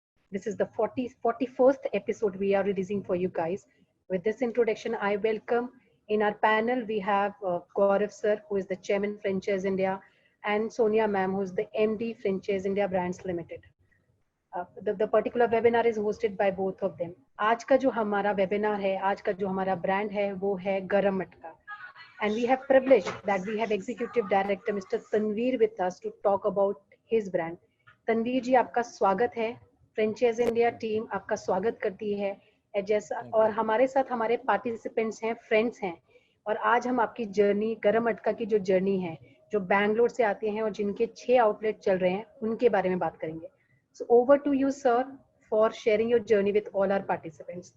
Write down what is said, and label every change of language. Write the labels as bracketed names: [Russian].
[English] This is the 41st episode we are releasing for you guys. With this introduction, I welcome in our panel, we have Gaurav sir, who is the chairman Franchise India, and Sonia ma'am, who is the MD Franchise India Brands Limited. The particular webinar is hosted by both of them. [Hindi] आज का जो हमारा webinar है, आज का जो हमारा brand है, वो है गरम मटका. [English] And we have privilege that we have Executive Director Mr. Tanveer with us to talk about his brand. [Hindi] Tanveer जी, आपका स्वागत है। फ्रेंचाइज इंडिया टीम आपका स्वागत करती है जैसा, और हमारे साथ हमारे पार्टिसिपेंट्स हैं, फ्रेंड्स हैं, और आज हम आपकी जर्नी, गरम मटका की जो जर्नी है, जो बैंगलोर से आते हैं और जिनके 6 आउटलेट चल रहे हैं, उनके बारे में बात करेंगे। [English] So over to you sir for sharing your journey with all our participants.